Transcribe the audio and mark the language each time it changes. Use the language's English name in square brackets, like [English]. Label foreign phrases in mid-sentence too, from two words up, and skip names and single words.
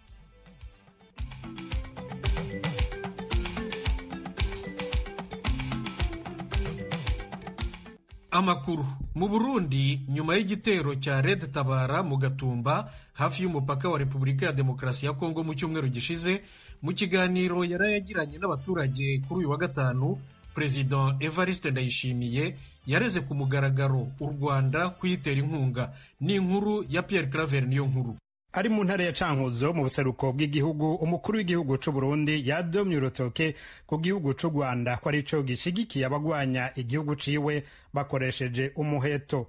[Kinyarwanda] Amakuru. Mu Burundi, nyuma y'igitero cya Red Tabara mu Gatumba hafi y'umupaka wa Repubulika ya Demokarasi ya Kongo mu cyumweru gishize, mu kiganiro yarayagiranye n'abaturage kuri uyu wa gatanu, President Evariste Ndayishimiye yareze ku mugaragaro u Rwanda kuyitera inkunga. Ni inkuru ya Pierre Claver Niyonkuru. [Rundi] Ari mu ntara ya Cankuzo mu buseruko bw'igihugu, umukuru w'igihugu c'u Burundi yadomye urutoke ku gihugu c'u Rwanda ko arico gishigikiye abagwanya igihugu ciwe bakoresheje umuheto.